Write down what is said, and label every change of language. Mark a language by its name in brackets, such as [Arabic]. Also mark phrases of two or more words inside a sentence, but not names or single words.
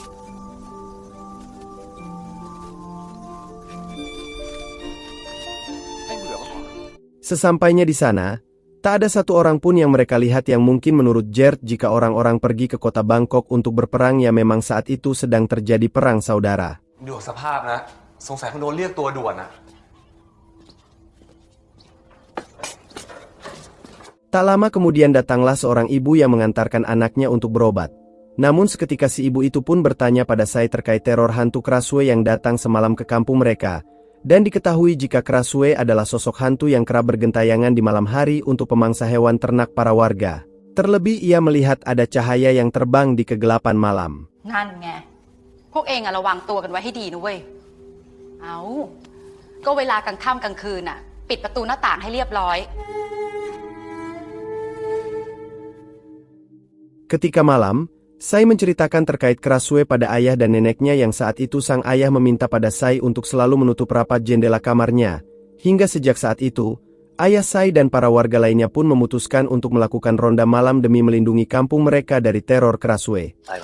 [Indonesian] Sesampainya di sana, tak ada satu orang pun yang mereka lihat yang mungkin menurut Gert jika orang-orang pergi ke kota Bangkok untuk berperang yang memang saat itu sedang terjadi perang saudara. [Thai] ดูสภาพนะสงสัยคงโดนเรียกตัวด่วนนะ [Indonesian] Tak lama kemudian datanglah seorang ibu yang mengantarkan anaknya untuk berobat. Namun seketika si ibu itu pun bertanya pada Sai terkait teror hantu Krasue yang datang semalam ke kampung mereka. Dan diketahui jika Krasue adalah sosok hantu yang kerap bergentayangan di malam hari untuk pemangsa hewan ternak para warga. Terlebih ia melihat ada cahaya yang terbang di kegelapan malam. [Thai] นั่นไงพวกเองอะระวังตัวกันไว้ให้ดีนะเว้ยก็เวลากลางค่ำกลางคืนอะปิดประตูหน้าต่างให้เรียบร้อย [Indonesian] Ketika malam, Sai menceritakan terkait Krasue pada ayah dan neneknya yang saat itu sang ayah meminta pada Sai untuk selalu menutup rapat jendela kamarnya. Hingga sejak saat itu, ayah Sai dan para warga lainnya pun memutuskan untuk melakukan ronda malam demi melindungi kampung mereka dari teror Krasue.